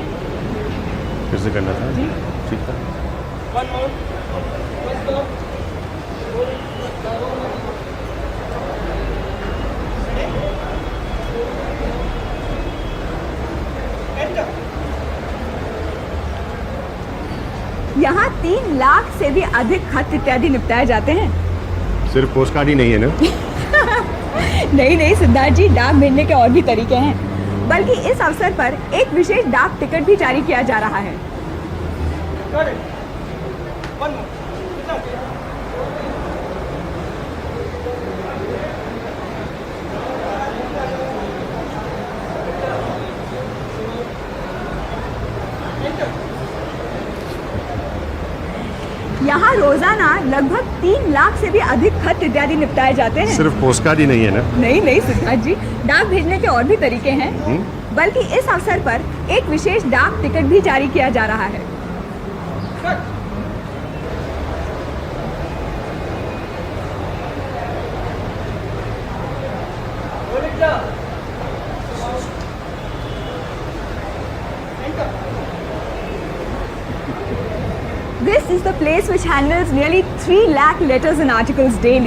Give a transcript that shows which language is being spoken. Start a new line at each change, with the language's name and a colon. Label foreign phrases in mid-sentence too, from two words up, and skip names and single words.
Hindi: फिर से करना था? ठीक था।
English: One more. One stop. Enter.
Hindi: यहाँ 3 लाख से भी अधिक खत इत्यादि निपटाए जाते हैं। सिर्फ पोस्टकार्ड ही नहीं है ना? नहीं नहीं सिद्धार्थ जी, डाक भेजने के और भी तरीके हैं। बल्कि इस अवसर पर एक विशेष डाक टिकट भी जारी किया जा रहा है।
English: Got it. One more. Siddharth. Enter.
Hindi: यहाँ रोजाना लगभग 3 लाख से भी अधिक खत इत्यादि निपटाए जाते हैं। सिर्फ पोस्टकार्ड ही नहीं है ना? नहीं नहीं सिद्धार्थ जी, डाक भेजने के और भी तरीके हैं। बल्कि इस अवसर पर एक विशेष डाक टिकट भी जारी किया जा रहा है।
English: Cut. Roll it down. Enter. This is the place which handles nearly 3 lakh letters and articles daily.